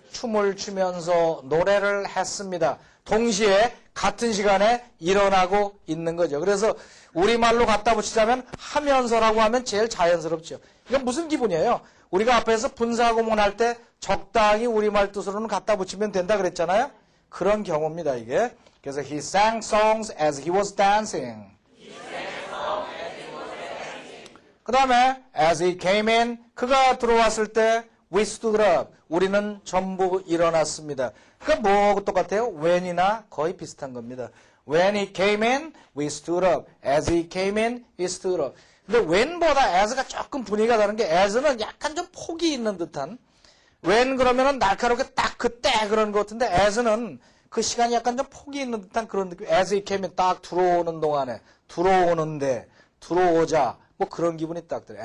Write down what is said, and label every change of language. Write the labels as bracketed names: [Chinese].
[Korean] 춤을 추면서 노래를 했습니다. 동시에 같은 시간에 일어나고 있는 거죠. 그래서 우리말로 갖다 붙이자면 하면서라고 하면 제일 자연스럽죠. 이건 무슨 기분이에요? 우리가 앞에서 분사구문 할 때 적당히 우리말 뜻으로는 갖다 붙이면 된다 그랬잖아요. 그런 경우입니다, 이게. 그래서 [English] he sang songs as he was dancing. [Korean] 그 다음에 [English] as he came in. [Korean] 그가 들어왔을 때 [English] we stood up. [Korean] 우리는 전부 일어났습니다. 그러니까 뭐 똑같아요? when이나 거의 비슷한 겁니다. [English] When he came in, we stood up. As he came in, we stood up. [Korean] 근데 when보다 as가 조금 분위기가 다른 게 as는 약간 좀 폭이 있는 듯한 when 그러면은 날카롭게 딱 그때 그런 것 같은데 as는 그 시간이 약간 좀 폭이 있는 듯한 그런 느낌. [English] as he came in [Korean] 딱 들어오는 동안에 들어오는데 들어오자 뭐 그런 기분이 딱 들어요.